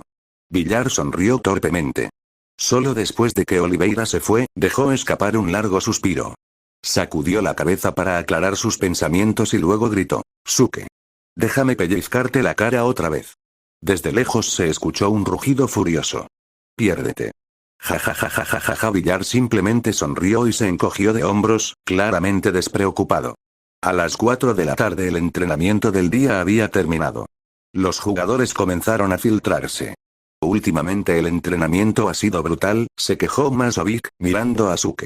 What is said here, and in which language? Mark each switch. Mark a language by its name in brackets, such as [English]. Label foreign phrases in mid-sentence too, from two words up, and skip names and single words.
[Spanish] Villar sonrió torpemente. Solo después de que Oliveira se fue, dejó escapar un largo suspiro. Sacudió la cabeza para aclarar sus pensamientos y luego gritó, Suke. Déjame pellizcarte la cara otra vez. Desde lejos se escuchó un rugido furioso. Piérdete. Ja ja ja ja ja ja ja. Villar simplemente sonrió y se encogió de hombros, claramente despreocupado. A las 4 de la tarde el entrenamiento del día había terminado. Los jugadores comenzaron a filtrarse. Últimamente el entrenamiento ha sido brutal, se quejó Masovic, mirando a Suke.